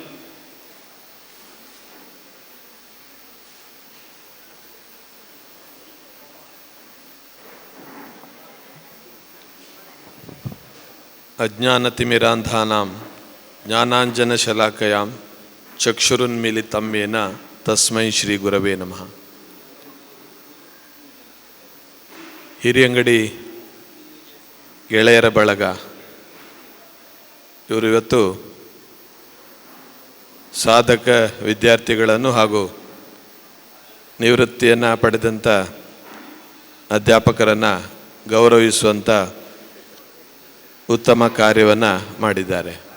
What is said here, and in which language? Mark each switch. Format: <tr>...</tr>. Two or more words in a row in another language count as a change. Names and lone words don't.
<sa>ಅಜ್ಞಾನತಿಮಿರಾಂಧಾನಾಂ ಜ್ಞಾನಾಂಜನಶಲಾಕಯಾಂ ಚಕ್ಷುರುನ್ಮಿಲಿತಂ ಯೇನ ತಸ್ಮೈ ಶ್ರೀ ಗುರವೇ ನಮಃ.</sa> <kn>ಹಿರಿಯಂಗಡಿ ಗೆಳೆಯರ ಬಳಗ ಇವರು ಇವತ್ತು ಸಾಧಕ ವಿದ್ಯಾರ್ಥಿಗಳನ್ನು ಹಾಗೂ ನಿವೃತ್ತಿಯನ್ನು ಪಡೆದಂಥ ಅಧ್ಯಾಪಕರನ್ನು ಗೌರವಿಸುವಂಥ ಉತ್ತಮ ಕಾರ್ಯವನ್ನು ಮಾಡಿದ್ದಾರೆ.</kn>